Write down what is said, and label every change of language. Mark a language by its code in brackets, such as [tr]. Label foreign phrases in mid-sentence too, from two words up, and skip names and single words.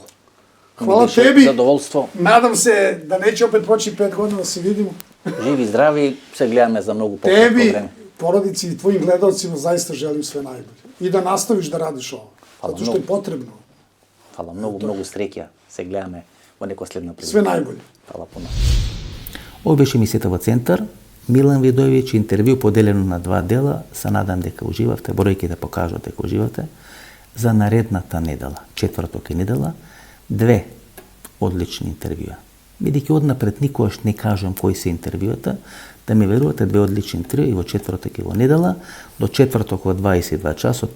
[sr] Hvala Više tebi. Zadovoljstvo. Nadam se da neće opet proći 5 godina da se vidimo. [mk] Живи, здрави, се гледаме за много покретно [sr] Tebi, vreme. porodici i tvojim gledalcima zaista želim sve najbolje. I da nastaviš da radiš ovo. Hvala Zato što je mnogo. potrebno. Hvala mnogo среќа. [mk] Се гледаме во некоја следна прилика. [sr] Sve najbolje. Hvala puno. [mk] Ovo беше емисијата во Центар. Милан Видојевиќ, интервју поделено на 2 дела. Се надам дека уживавте, бројките покажат дека уживате. За наредната недела, четврток и недела, 2 одлични интервјуа. Бидејќи однапред никогаш не кажам кои се интервјуата, да ми верувате 2 одлични интервјуа и во четврток и во недела, до четврток во 22 часот.